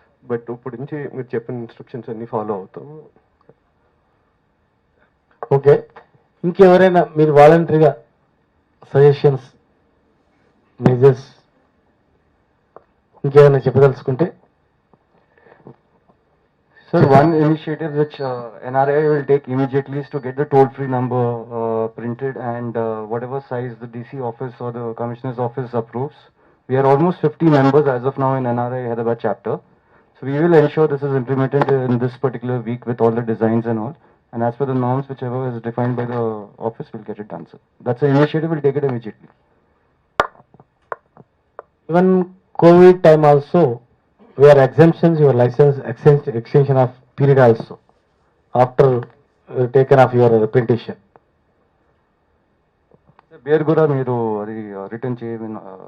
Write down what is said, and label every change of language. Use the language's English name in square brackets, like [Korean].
[Telugu] But ఇప్పుడు నుంచి మీరు చెప్పిన ఇన్స్ట్రక్షన్స్ అన్ని ఫాలో అవుతాం. ఓకే, ఇంకెవరైనా మీరు వాలంటరీగా సజెషన్స్, మెజర్స్ ఇంకేమైనా చెప్పదలుచుకుంటే? [English] Sir, one initiative which NRI will take immediately is to get the toll-free number printed, and whatever size the DC office or the commissioner's office approves. We are almost 50 members as of now in NRI Hyderabad chapter. So we will ensure this is implemented in this particular week with all the designs and all. And as per the norms, whichever is defined by the office, we'll get it done, sir. That's an initiative, we'll take it immediately. Even COVID time also, we are exemptions your license extension of period also after taken off your petition. [Telugu] Bear కూడా మీరు అది return చేయమని